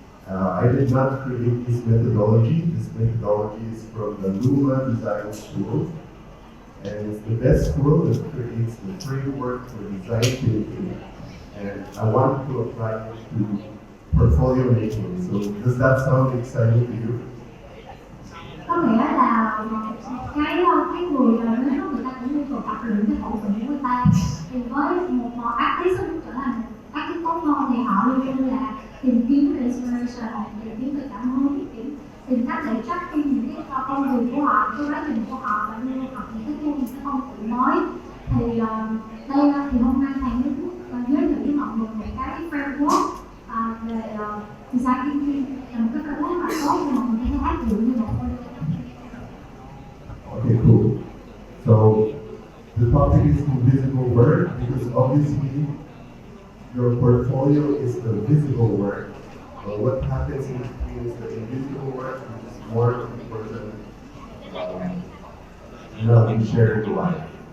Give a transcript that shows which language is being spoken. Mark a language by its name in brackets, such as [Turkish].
[English] I did not create this methodology. This methodology is from the Luma Design School. And it's the best school that creates the framework for design thinking. And I want to apply it to portfolio making. So does that sound exciting to you? [Vietnamese] Có nghĩa là cái người ta cũng nhu cầu tập luyện cái khẩu vị của người ta. Thì với một artist muốn trở thành artist tốt hơn thì họ luôn luôn là tìm kiếm inspiration, tìm kiếm về cảm hứng, tìm cách để tracking những cái công việc của họ, cái quá trình của họ và luôn học những cái công cụ mới. Thì đây thì hôm nay thầy muốn giới thiệu với mọi người một cái framework về design thinking, là một cái framework mà tốt để mọi người có thể áp dụng như một thôi. [English] Okay, cool. So the topic is invisible work because obviously your portfolio is the visible work. But what happens in between is the invisible work, which is more important than shared life.